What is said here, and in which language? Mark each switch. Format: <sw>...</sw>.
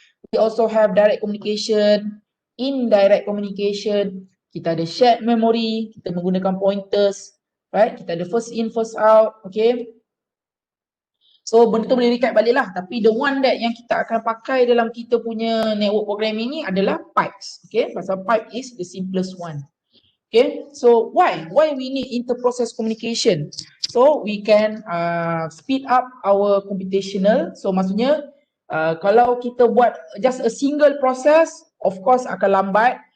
<en>We also have direct communication, indirect communication.</en> <ms>Kita ada shared memory. Kita menggunakan pointers.</ms> <en>Right?</en> <ms>Kita ada</ms> <en>first in, first out. Okay.</en> <ms>So benda tu boleh recap balik lah. Tapi</ms> <en>the one that</en> <ms>yang kita akan pakai dalam kita punya network programming ni adalah pipes.</ms> <en>Okay, pasal pipe is the simplest one. Okay, so why we need inter-process communication? So we can speed up our computational.</en> <ms>So maksudnya kalau kita buat</ms> <en>just a single process, of course</en> <ms>akan lambat.</ms>